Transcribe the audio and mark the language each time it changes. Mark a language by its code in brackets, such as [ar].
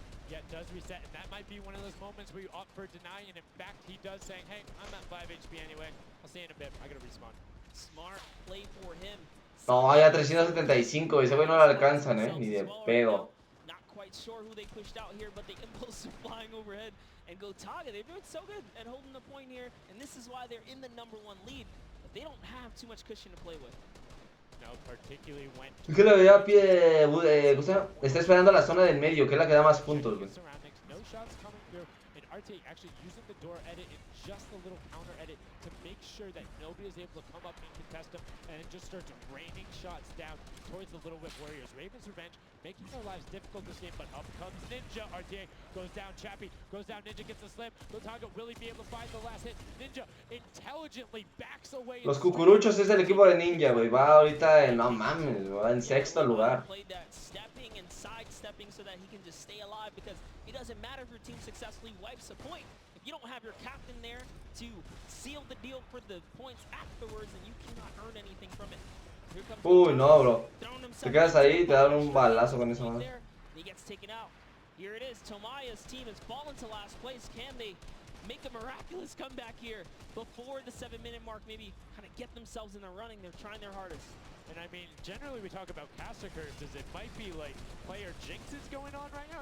[en] Yeah, it does reset, and that might be one of those moments where you opt for deny, and in fact, he does saying, hey, I'm at 5 HP anyway. I'll see you in a bit. I gotta respawn. Smart play for him. [es] No, ya 375, ese güey no lo alcanzan, ni de pedo. [en] Not quite sure who they pushed out here, but the impulse are flying overhead. And GOTAGA, they're doing so good at holding the point here, and this is why they're in the #1 lead. But they don't have too much cushion to play with. No, particularly when [es] Es que le veía a pie, está esperando la zona del medio, que es la que da más puntos, güey. [en] no shots coming through, and RT actually using the door edit and just a little counter edit to make sure that nobody is able to come up and contest them, and it just starts raining shots down towards the Little Whip Warriors. Raven's Revenge making their lives difficult this game, but up comes Ninja. RTA goes down, Chappie goes down, Ninja gets a slam. GOTAGA, will he be able to find the last hit? Ninja intelligently backs away. [es] Los cucuruchos es el equipo de Ninja, güey. Va ahorita en, no mames, va en sexto lugar. [en] Played that stepping and sidestepping so that he can just stay alive, because it doesn't matter if your team successfully wipes a point. If you don't have your captain there to seal the deal for the points afterwards, then you cannot earn anything from it. [es] Uy, no, bro. Te quedas ahí y te dan un balazo con esa mano. [en] He gets taken out. Here it is. Tomaya's team has fallen to last place. Can they make a miraculous comeback here before the 7-minute mark? Maybe kind of get themselves in the running. They're trying their hardest. And I mean, generally we talk about caster curses. It might be like player jinxes going on right now.